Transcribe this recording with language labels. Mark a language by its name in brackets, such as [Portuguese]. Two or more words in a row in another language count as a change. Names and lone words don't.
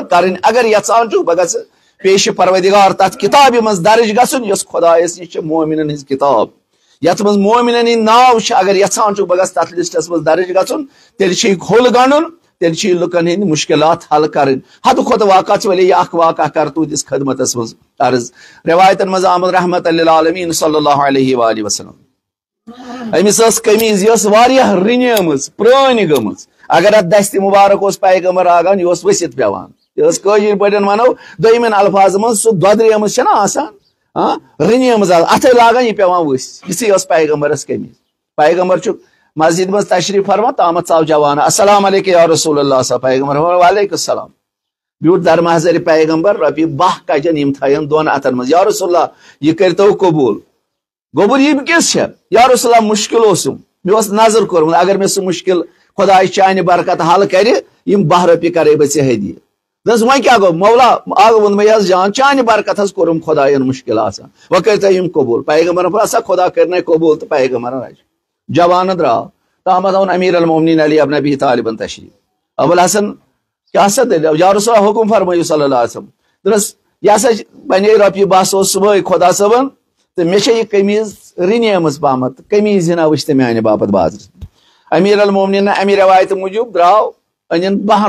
[Kashmiri] کرٕنۍ اگر یژھان چھُکھ بہٕ گژھٕ پیشہِ پروردگار تتھ کِتابہِ منٛز درٕج گژھُن یۄس خۄدایس نِش چھِ مومِنن ہٕنٛز کِتاب یتھ منٛز مومِنن ہٕنٛدۍ ناو چھِ اگر یژھان چھُکھ بہٕ گژھٕ تتھ لسٹس منٛز درٕج گژھُن تیٚلہِ چھے ہوٚل گنٛڈُن تیٚلہِ چھی لُکن ہٕنٛدۍ مُشکلات حل کرٕنۍ حدٕ کھۄتہٕ واقعہ ژٕ ولے یہِ اکھ واقعہ کر تُہنٛدِس خدمتس منٛز عرض روایتن منٛز آمد [Arabic] رحمت للعالمین صلی اللہ علیہ وآلہ [Kashmiri] وسلم أمِس ٲس قمیٖض یہِ ٲس واریاہ رٕنیمٕژ پرٛٲنۍ گٔمٕژ اگر اتھ دستہِ مُبارک اوس پیغمبر لاگان یہِ اوس ؤسِتھ پیوان یہِ ٲس کٲشِر پٲٹھۍ ونو دوٚیمٮ۪ن الفاظن منٛز سُہ دۄدریمٕژ چھےٚ نہ آسان رٕنیمٕژ اتھے لاگان یہِ پیوان ؤسۍ یِژھٕے ٲس پیغمبرس قمیٖض پیغمبر چھُ مسجد منٛز تشریف فرما تامتھ ژاو جوان [Arabic] السلام علیکم یا رسول اللہ [Kashmiri] سا پیغمبر [Arabic] وعلیکم السلام [Kashmiri] بیوٗٹھ درمحضرِ پیغمبر رۄپیہِ 12 کجن یِم تھایَن دۄن اتھن منٛز [Arabic] یا رسول اللہ [Kashmiri] یہِ کٔرۍتو قبوٗل گوٚبُر یِم کِژھ چھےٚ یا [Arabic] رسول اللہ [Kashmiri] مُشکل اوسُم مےٚ اوس نظر کوٚرمُت اگر مےٚ سُہ مُشکل خۄداے چانہِ برکت حل کرِ یِم 12 رۄپیہِ کرے بہٕ ژےٚ ہدیہِ دوٚپُس وۄنۍ کیٛاہ گوٚو مولا اکھ ووٚن مےٚ حظ جان چانہِ برکت حظ کوٚرُم خۄداین مُشکل آسان وۄنۍ کٔرۍتو یِم قبوٗل پیغمبرن پوٚر سا خۄدا کٔرنَے قبوٗل تہٕ پیغمبرن رچ جوانہٕ درٛاو تامتھ اوٚن امیر المومنین علی ابن ابی طالبن تشریف ابوالحسن کیٛاہ سا دٔلیٖل [Arabic] یا رسول اللہ [Kashmiri] حُکُم فرمٲیِو [Arabic] صلی اللہ علیہ وسلم [Kashmiri] دوٚپنس یہِ ہسا بنے رۄپیہِ 12 سوز صبحٲے خۄدا صٲبن تہٕ مےٚ چھےٚ یہِ قمیٖض رٕنیمٕژ پہمتھ قمیٖض ہنا وٕچھ تہٕ میانہِ باپتھ بازرس امیر المومنین امہِ روایتہِ موٗجوٗب درٛاو أنِن 12